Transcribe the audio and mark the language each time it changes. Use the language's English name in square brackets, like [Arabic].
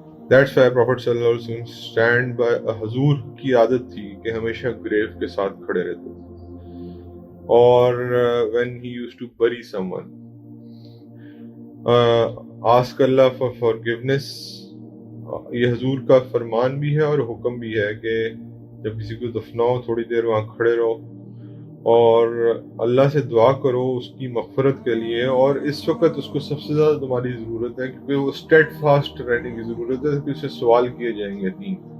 [English] That's why Prophet [Urdu] صلی اللہ علیہ وسلم [English] stand by [Urdu] حضور کی عادت تھی کہ ہمیشہ گریو کے ساتھ کھڑے رہتے تھے. اور [English] when he used to bury someone, ask Allah for forgiveness. [Urdu] یہ حضور کا فرمان بھی ہے اور حکم بھی ہے کہ جب کسی کو دفناؤ تھوڑی دیر وہاں کھڑے رہو اور اللہ سے دعا کرو اس کی مغفرت کے لیے. اور اس وقت اس کو سب سے زیادہ تمہاری ضرورت ہے کیونکہ وہ اسٹیڈ فاسٹ رہنے کی ضرورت ہے کہ اسے سوال کیے جائیں گے 3.